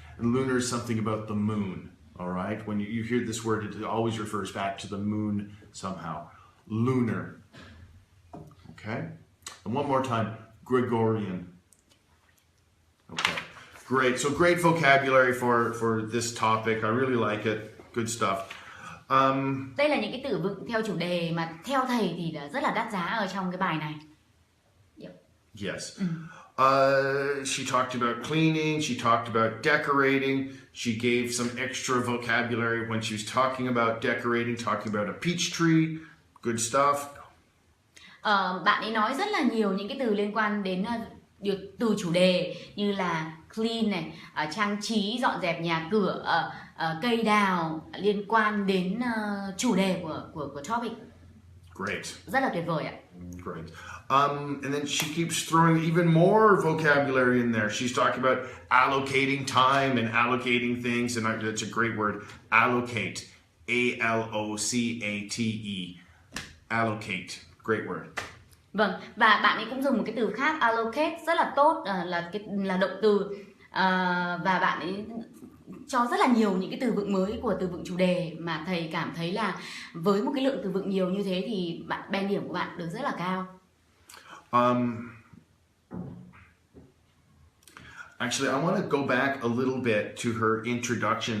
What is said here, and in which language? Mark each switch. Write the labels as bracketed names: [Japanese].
[English] And lunar is something about the moon. All right. When you hear this word, it always refers back to the moon somehow. Lunar. Okay. And one more time. Gregorian. Okay. Great. So great vocabulary for this topic. I really like it. Good stuff. [Vietnamese] Đây là những cái từ vựng theo chủ đề mà theo thầy thì đã rất là đắt giá ở trong cái bài này. [English] Yep. Yes. She talked about cleaning. She talked about decorating. She gave some extra vocabulary when she was talking about decorating, talking about a peach tree. Good stuff. [Vietnamese] Bạn ấy nói rất là nhiều những cái từ liên quan đến từ chủ đề như là clean này, trang trí, dọn dẹp nhà cửa, cây đào liên quan đến chủ đề của topic. [English] Great. [Vietnamese] Rất là tuyệt vời ạ. [English] Great. And then she keeps throwing even more vocabulary in there. She's talking about allocating time and allocating things, and that's a great word. Allocate. A-L-O-C-A-T-E. Allocate. Great word. [Vietnamese] Vâng, và bạn ấy cũng dùng một cái từ khác, allocate, rất là tốt, là động từ, và bạn ấy cho rất là nhiều những cái từ vựng mới của từ vựng chủ đề mà thầy cảm thấy là với một cái lượng từ vựng nhiều như thế thì band điểm của bạn được rất là cao. [English] Actually, I want to go back a little bit to her introduction.